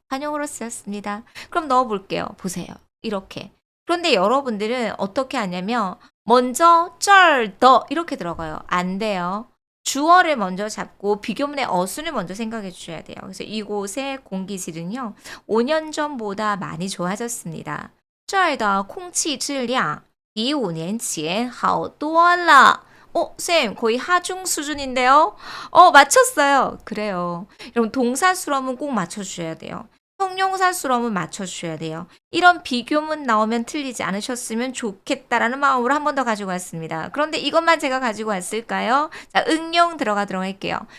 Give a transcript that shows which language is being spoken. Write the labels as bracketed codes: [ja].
[ko] 관용으로 쓰였습니다. 그럼 넣어볼게요. 보세요. 이렇게. 그런데 여러분들은 어떻게 하냐면 먼저 쩔더 이렇게 들어가요. 안 돼요. 주어를 먼저 잡고 비교문의 어순을 먼저 생각해 주셔야 돼요. 그래서 이곳의 공기질은요. 5년 전보다 많이 좋아졌습니다. [zh] 这儿的空气质量比 5年前好多了. [ko] 쌤, 거의 하중 수준인데요? 맞췄어요. 그래요. 여러분, 동사 수럼은 꼭 맞춰주셔야 돼요. 형용사 수럼은 맞춰주셔야 돼요. 이런 비교문 나오면 틀리지 않으셨으면 좋겠다라는 마음으로 한 번 더 가지고 왔습니다. 그런데 이것만 제가 가지고 왔을까요? 자, 응용 들어가도록 할게요.